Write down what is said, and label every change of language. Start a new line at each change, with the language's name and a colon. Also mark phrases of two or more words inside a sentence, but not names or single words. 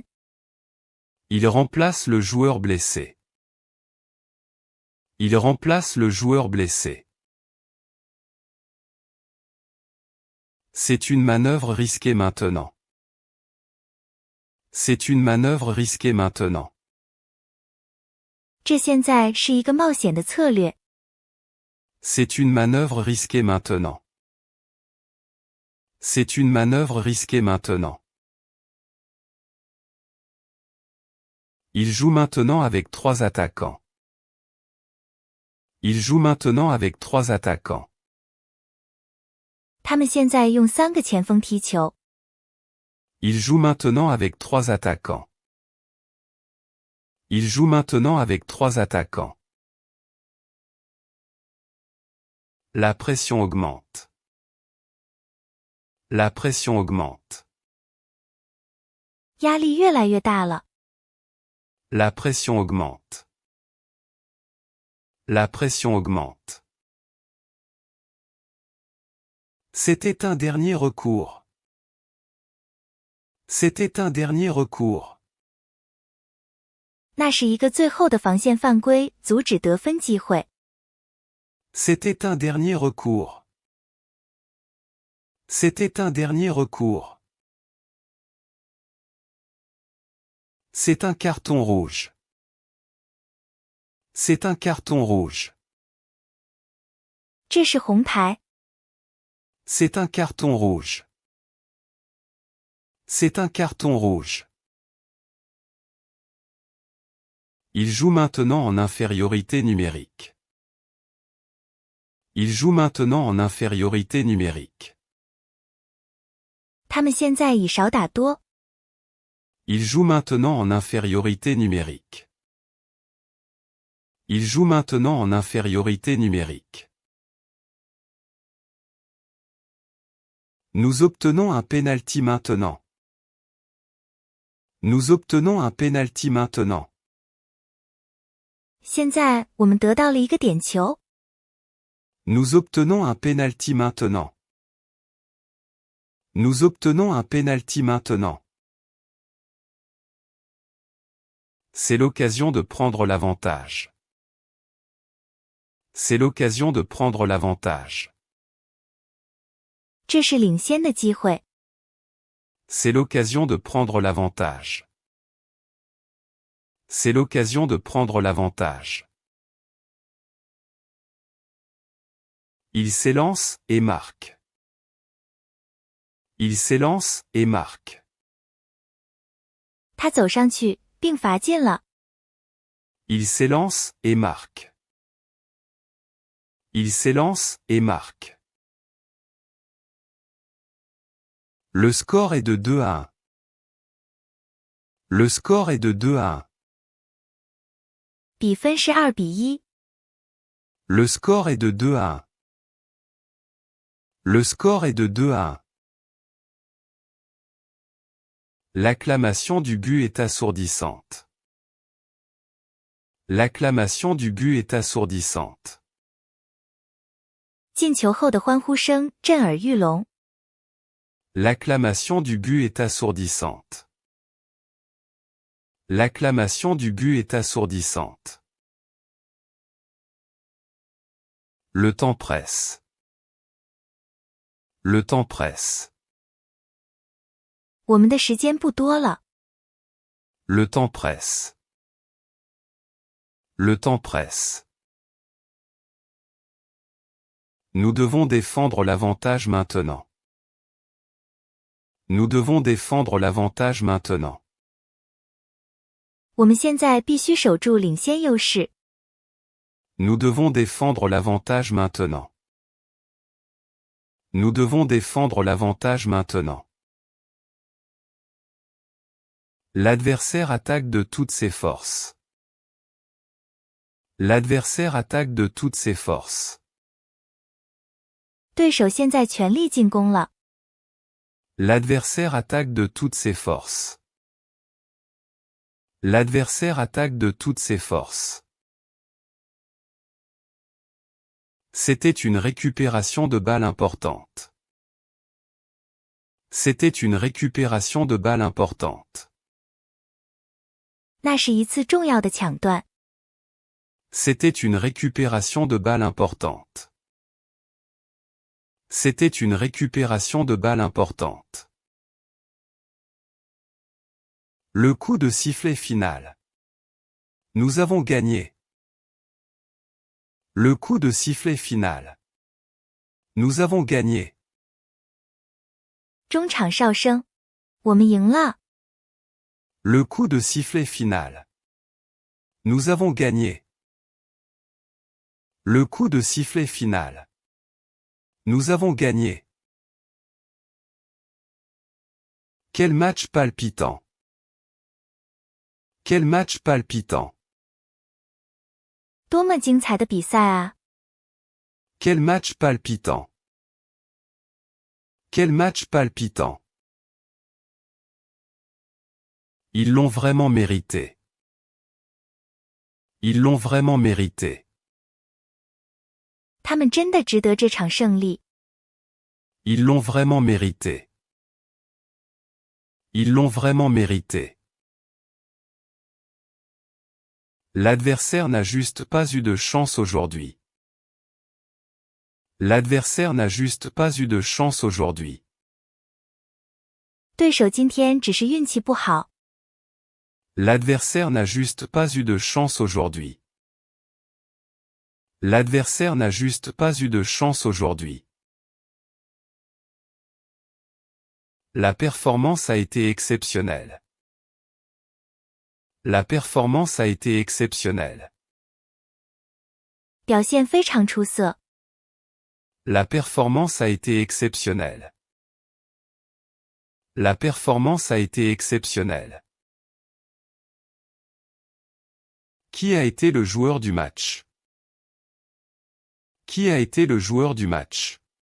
French: Il remplace le joueur blessé. Il remplace le joueur blessé. C'est une manœuvre risquée maintenant. C'est une manœuvre risquée maintenant.
Chinese: 这现在是一个冒险的策略。
French: C'est une manœuvre risquée maintenant. C'est une manœuvre risquée maintenant. Il joue maintenant avec 3 attaquants. Il joue maintenant avec 3 attaquants.
Chinese: 他们现在用3个前锋踢球。
French: Il joue maintenant avec 3 attaquants. Il joue maintenant avec 3 attaquants. La pression augmente. La pression augmente.
Chinese: 压力越来越大了。
French: La pression augmente. La pression augmente. C'était un dernier recours. C'était un dernier recours.
Chinese: 那是一个最后的防线犯规，阻止得分机会。
French: C'était un dernier recours. C'était un dernier recours. C'est un carton rouge. C'est un carton rouge.
Chinese: 这是红牌。
French: C'est un carton rouge. C'est un carton rouge. Il joue maintenant en infériorité numérique. Il joue maintenant en infériorité numérique.
Chinese: 他们现在以少打多。
French: Il joue maintenant en infériorité numérique. Il joue maintenant en infériorité numérique. Nous obtenons un penalty maintenant. Nous obtenons un penalty maintenant.
Chinese: 现在我们得到了一个点球。
French: Nous obtenons un penalty maintenant. Nous obtenons un penalty maintenant. C'est l'occasion de prendre l'avantage. C'est l'occasion de prendre l'avantage.
Chinese: 这是领先的机会。
French: C'est l'occasion de prendre l'avantage. C'est l'occasion de prendre l'avantage. Il s'élance et marque. Il s'élance et marque.
Chinese: 他走上去并罚进了。
French: Il s'élance et marque. Il s'élance et marque. Le score est de 2 à 1. Le score est de 2 à 1.
Chinese: 比分是2比1。
French: Le score est de 2 à 1. Le score est de 2 à 1. L'acclamation du but est assourdissante. L'acclamation du but est assourdissante.
Chinese: 进球后的欢呼声震耳欲聋。
French: L'acclamation du but est assourdissante. L'acclamation du but est assourdissante. Le temps presse. Le temps presse.
Chinese: 我们的时间不多了。
French: Le temps presse. Le temps presse. Nous devons défendre l'avantage maintenant. Nous devons défendre l'avantage maintenant.
Chinese: 我们现在必须守住领先优势。
French: Nous devons défendre l'avantage maintenant. Nous devons défendre l'avantage maintenant. L'adversaire attaque de toutes ses forces. L'adversaire attaque de toutes ses forces.
Chinese: 对手现在全力进攻了。
French: L'adversaire attaque de toutes ses forces. L'adversaire attaque de toutes ses forces. C'était une récupération de balle importante. C'était une récupération de balle importante.
Chinese: 那是一次重要的抢断。
French: C'était une récupération de balle importante. C'était une récupération de balle importante. Le coup de sifflet final. Nous avons gagné. Le coup de sifflet final. Nous avons gagné.
Chinese: 中场哨声，我们赢了。
French: Le coup de sifflet final. Nous avons gagné. Le coup de sifflet final. Nous avons gagné. Quel match palpitant. Quel match palpitant.
Chinese: 多么精彩的比赛啊！
French: Quel match palpitant. Quel match palpitant. Ils l'ont vraiment mérité. Ils l'ont vraiment mérité.
Chinese: 他们真的值得这场胜利。
French: Ils l'ont vraiment mérité. Ils l'ont vraiment mérité. L'adversaire n'a juste pas eu de chance aujourd'hui. L'adversaire n'a juste pas eu de chance aujourd'hui.
Chinese: 对手今天只是运气不好。
French: L'adversaire n'a juste pas eu de chance aujourd'hui. L'adversaire n'a juste pas eu de chance aujourd'hui. La performance a été exceptionnelle. La performance a été exceptionnelle.
Chinese: 表现非常出色。
French: La performance a été exceptionnelle. La performance a été exceptionnelle. Qui a été le joueur du match? Qui a été le joueur du match?